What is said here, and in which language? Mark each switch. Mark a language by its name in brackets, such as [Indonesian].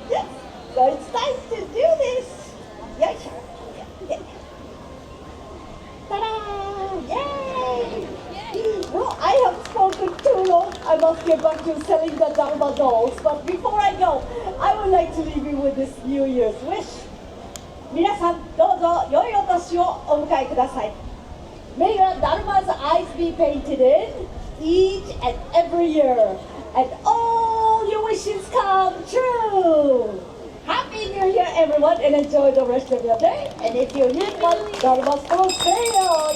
[English] Yes, so it's time to do this. Yeah, sure. Yeah. Ta-da! Yay! Well, I have spoken too long. I must get back to selling the Dharma dolls. But before I go, I would like to leave you with this New Year's wish. [Japanese] 皆さん、どうぞ良いお年をお迎えください。 [English] May your Dharma's eyes be painted in each and every year, and all your wishes come true. Happy New Year, everyone, and enjoy the rest of your day. And if you need one, Dharma's for sale.